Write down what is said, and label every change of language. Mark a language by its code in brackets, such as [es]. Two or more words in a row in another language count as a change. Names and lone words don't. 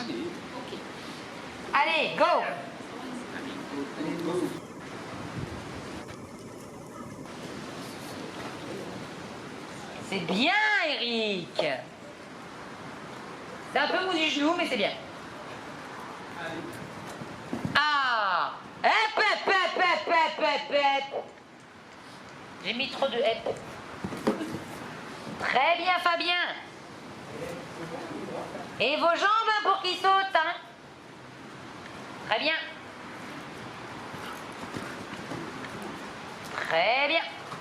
[fr] Allez, go! C'est bien, Eric! C'est un peu mou du genou, mais c'est bien. Ah! Hep, hep, hep, hep, hep, hep, hep. J'ai mis trop de hep. Très bien, Fabien. Et vos jambes hein, pour qu'ils sautent, hein? Très bien. Très bien.